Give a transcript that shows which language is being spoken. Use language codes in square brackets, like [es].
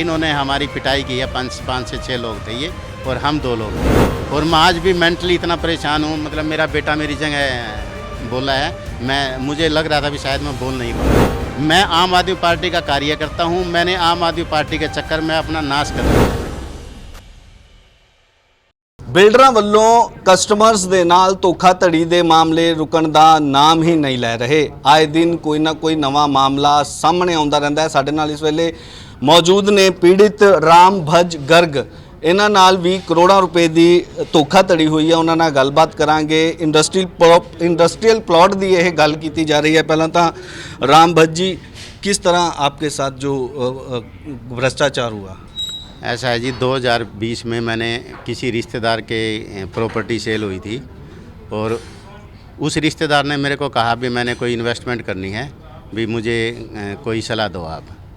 [hi] इन्होंने हमारी पिटाई की है, 5 से 6 लोग थे ये और हम 2 लोग थे, और मैं आज भी मेंटली इतना परेशान हूँ। मतलब मेरा बेटा मेरी जगह बोला है, मुझे लग रहा था भी शायद मैं बोल नहीं पाऊँ। मैं आम आदमी पार्टी का कार्यकर्ता हूँ, मैंने आम आदमी पार्टी के चक्कर में अपना नाश कर दिया। [pa] ਬਿਲਡਰਾਂ ਵੱਲੋਂ ਕਸਟਮਰਸ ਦੇ ਨਾਲ ਧੋਖਾਧੜੀ ਦੇ ਮਾਮਲੇ ਰੁਕਣ ਦਾ ਨਾਮ ਹੀ ਨਹੀਂ ਲੈ ਰਹੇ। ਆਏ ਦਿਨ ਕੋਈ ਨਾ ਕੋਈ ਨਵਾਂ ਮਾਮਲਾ ਸਾਹਮਣੇ ਆਉਂਦਾ ਰਹਿੰਦਾ ਹੈ। ਸਾਡੇ ਨਾਲ ਇਸ ਵੇਲੇ ਮੌਜੂਦ ਨੇ ਪੀੜਿਤ ਰਾਮ ਭੱਜ ਗਰਗ। ਇਹਨਾਂ ਨਾਲ ਵੀ ਕਰੋੜਾਂ ਰੁਪਏ ਦੀ ਧੋਖਾਧੜੀ ਹੋਈ ਹੈ, ਉਹਨਾਂ ਨਾਲ ਗੱਲਬਾਤ ਕਰਾਂਗੇ। इंडस्ट्रियल प्लॉट ਦੀ ਇਹ ਗੱਲ ਕੀਤੀ ਜਾ ਰਹੀ ਹੈ। ਪਹਿਲਾਂ ਤਾਂ [hi] राम भट्ट जी, किस तरह आपके साथ जो भ्रष्टाचार हुआ? ऐसा है जी, 2020 में मैंने किसी रिश्तेदार के प्रॉपर्टी सेल हुई थी और उस रिश्तेदार ने मेरे को कहा भी मैंने कोई इन्वेस्टमेंट करनी है, भी मुझे कोई सलाह दो आप।